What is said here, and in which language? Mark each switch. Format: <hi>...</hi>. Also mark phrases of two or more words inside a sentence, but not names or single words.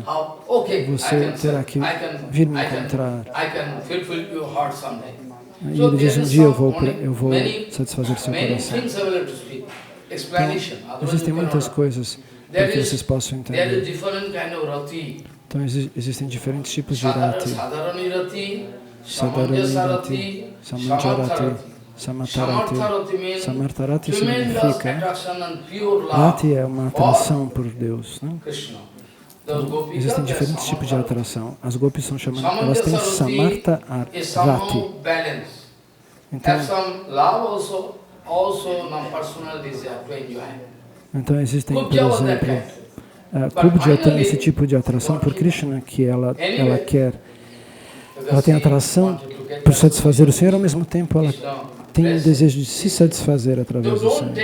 <pt>Você terá que vir me encontrar. E ele diz, um dia eu vou satisfazer seu coração. Então, existem muitas coisas para que vocês possam entender. Então, existem diferentes tipos de rati.</pt> <sa>Sadharani rati, samantarati, Samatharati.</sa> <pt>Samatharati significa, Rati é uma atração por Deus, né? Então, existem diferentes tipos de atração. As gopis são chamadas, elas têm</pt> <sa>Samartha Rati.</sa> <pt>Então existem, por exemplo, Kubja tem esse tipo de atração por Krishna, que ela tem atração por satisfazer o Senhor, ao mesmo tempo ela tem o desejo de se satisfazer através do Senhor.</pt>